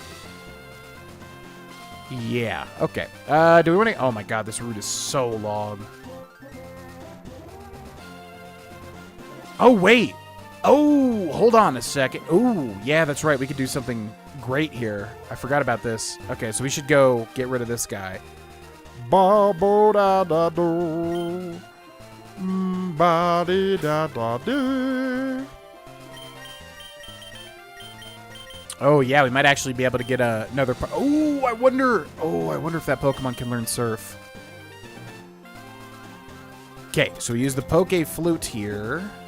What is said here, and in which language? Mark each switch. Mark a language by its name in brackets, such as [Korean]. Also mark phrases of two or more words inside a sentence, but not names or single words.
[English] Yeah. Okay. Do we want to... Oh my god, this route is so long. Oh, wait. Oh, hold on a second. Oh, yeah, that's right. We could do something great here. I forgot about this. Okay, so we should go get rid of this guy. Ba-bo-da-da-do. Ba-di-da-da-do. Oh, yeah, we might actually be able to get another... Oh, I wonder if that Pokemon can learn Surf. Okay, so we use the Poke Flute here.